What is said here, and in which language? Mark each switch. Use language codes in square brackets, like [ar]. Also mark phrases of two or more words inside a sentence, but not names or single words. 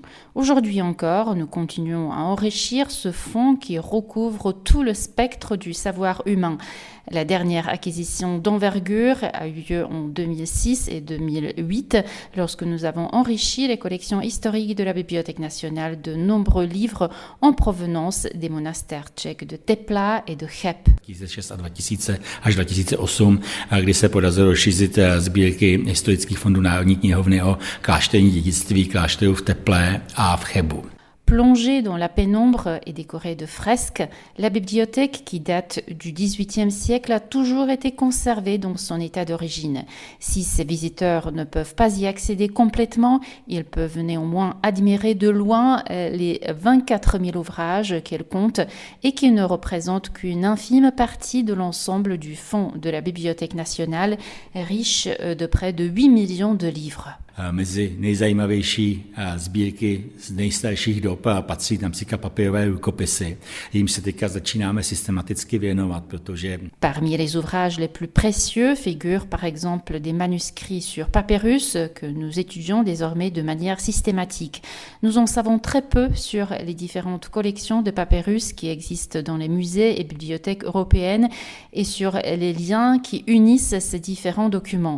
[fr] Aujourd'hui encore, nous continuons à enrichir ce fonds qui recouvre tout le spectre du savoir humain. La dernière acquisition d'envergure a eu lieu en 2006 et 2008, lorsque nous avons enrichi les collections historiques de la Bibliothèque nationale de nombreux livres en provenance des monastères tchèques de Tepla et de Cheb. [cs] 2006 a 2000 až 2008, kdy se podařilo rozšířit sbírky historických fondů Národní knihovny o klášterní dědictví klášterů v Teple a v Chebu. [fr] Plongée dans la pénombre et décorée de fresques, la bibliothèque, qui date du XVIIIe siècle, a toujours été conservée dans son état d'origine. Si ces visiteurs ne peuvent pas y accéder complètement, ils peuvent néanmoins admirer de loin les 24 000 ouvrages qu'elle compte et qui ne représentent qu'une infime partie de l'ensemble du fonds de la Bibliothèque nationale, riche de près de 8 millions de livres. [cs] Mezi nejzajímavější sbírky z nejstarších dob patří například papírové rukopisy. Jím se teďka začínáme systematicky věnovat, protože... [fr] Parmi les ouvrages les plus précieux figurent par exemple des manuscrits sur papyrus que nous étudions désormais de manière systématique. Nous en savons très peu sur les différentes collections de papyrus qui existent dans les musées et bibliothèques européennes et sur les liens qui unissent ces différents documents.